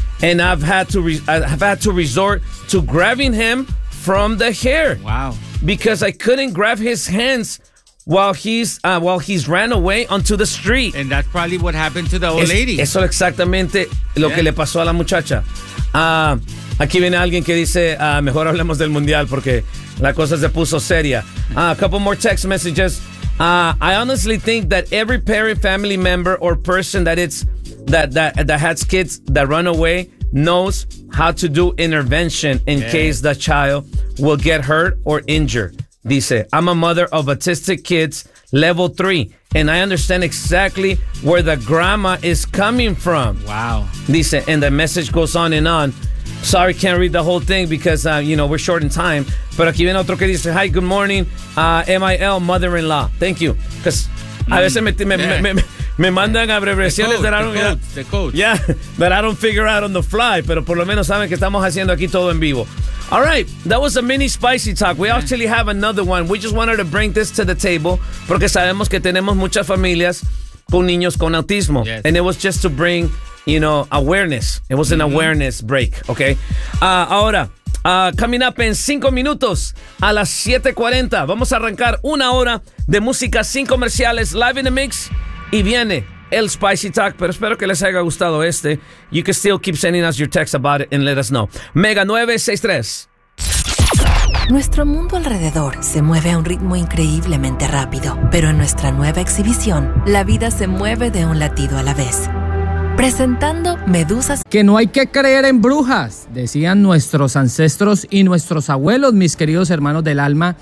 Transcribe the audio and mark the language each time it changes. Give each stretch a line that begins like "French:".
English: And I've had to resort to grabbing him from the hair. Wow. Because I couldn't grab his hands while he's ran away onto the street. And that's probably what happened to the old lady.
Spanish: Eso exactamente lo que le pasó a la muchacha. Aquí viene alguien que dice, mejor hablemos del mundial porque la cosa se puso seria.
English: A couple more text messages. I honestly think that every parent, family member, or person that has kids that run away knows how to do intervention in case the child will get hurt or injured. Dice, I'm a mother of autistic kids, level 3, and I understand exactly where the grandma is coming from. Wow. Dice, and the message goes on and on. Sorry, can't read the whole thing because, we're short in time.
Spanish: Pero aquí viene otro que dice,
English: hi, good morning, M-I-L, mother-in-law. Thank you. Because
Spanish: a veces me mandan abreviaciones
English: that I don't figure out on the fly.
Spanish: Pero por lo menos saben que estamos haciendo aquí todo en vivo.
English: All right, that was a mini spicy talk. We actually have another one. We just wanted to bring this to the table
Spanish: porque sabemos que tenemos muchas familias con niños con autismo.
English: Yes. And it was just to bring, you know, awareness. It was an awareness break, okay?
Spanish: Ahora,
English: coming up
Spanish: en 5 minutos a las 7:40. Vamos a arrancar una hora de música sin comerciales,
English: live in the mix.
Spanish: Y viene el Spicy Talk, pero espero que les haya gustado este.
English: You can still keep sending us your text about it and let us know. Mega 963.
Spanish: Nuestro mundo alrededor se mueve a un ritmo increíblemente rápido, pero en nuestra nueva exhibición, la vida se mueve de un latido a la vez. Presentando medusas. Que no hay que creer en brujas, decían nuestros ancestros y nuestros abuelos, mis queridos hermanos del alma.